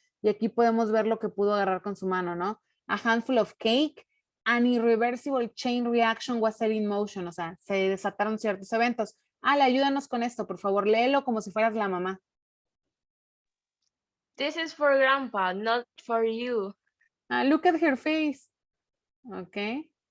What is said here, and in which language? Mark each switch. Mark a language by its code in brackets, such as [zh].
[es] Y aquí podemos ver lo que pudo agarrar con su mano, ¿no? [en] A handful of cake, an irreversible chain reaction was set in motion. [es] O sea, se desataron ciertos eventos. Ale, ayúdanos con esto, por favor. Léelo como si fueras la mamá. [en] This is for grandpa, not for you. Look at her face. Okay.